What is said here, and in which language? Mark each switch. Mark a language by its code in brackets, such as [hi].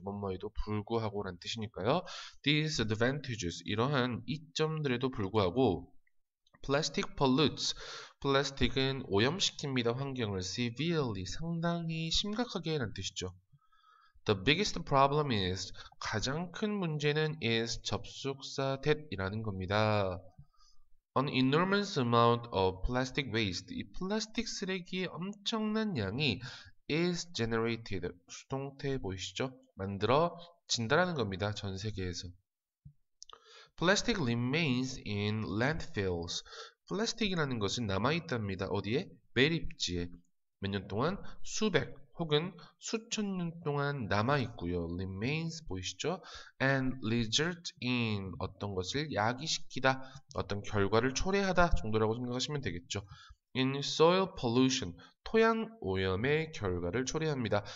[ko] 뭐뭐에도 불구하고 라는 뜻이니까요. disadvantages, 이러한 이점들에도 불구하고 [en] plastic pollutes, [ko] 플라스틱은 오염시킵니다. 환경을 severely, 상당히 심각하게 라는 뜻이죠. [en] The biggest problem is, [ko] 가장 큰 문제는 is 접속사 that이라는 겁니다. [en] An enormous amount of plastic waste, [ko] 이 플라스틱 쓰레기의 엄청난 양이 [en] is generated, [ko] 수동태 보이시죠? 만들어진다라는 겁니다. 전 세계에서. [en] Plastic remains in landfills, [ko] 플라스틱이라는 것은 남아있답니다. 어디에? 매립지에. 몇 년 동안? 수백 혹은 수천 년 동안 남아있고요. remains 보이시죠? [en] and result in, [ko] 어떤 것을 야기시키다, 어떤 결과를 초래하다 정도라고 생각하시면 되겠죠. [en] in soil pollution, [ko] 토양 오염의 결과를 초래합니다.